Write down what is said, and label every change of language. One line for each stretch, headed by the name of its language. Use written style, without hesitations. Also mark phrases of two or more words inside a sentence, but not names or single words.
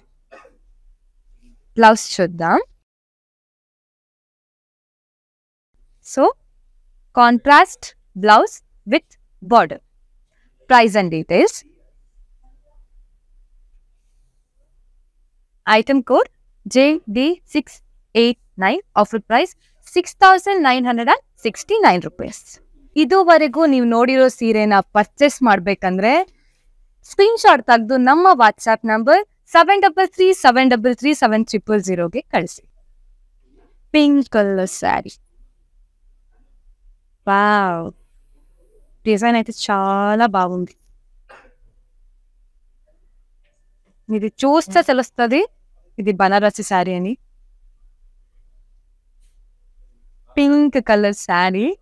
English: బ్లౌజ్ చూద్దాం. So contrast blouse with border. Price and details. Item code JD689. Offer price 6969 rupees.
Kannada: ಇದುವರೆಗೂ ನೀವು ನೋಡಿರೋ ಸೀರೆನ ಪರ್ಚೇಸ್ ಮಾಡಬೇಕಂದ್ರೆ
English: screen shot
Kannada: ತೆಗೆದು ನಮ್ಮ ವಾಟ್ಸ್ಆಪ್ ನಂಬರ್ 7337337000ಗೆ ಕಳಿಸಿ.
English: Pink colour saree.
Telugu: వావ్, డిజైన్ అయితే చాలా బాగుంది. ఇది చూస్తే తెలుస్తుంది ఇది బనారసి శారీ అని.
English: Pink colour saree.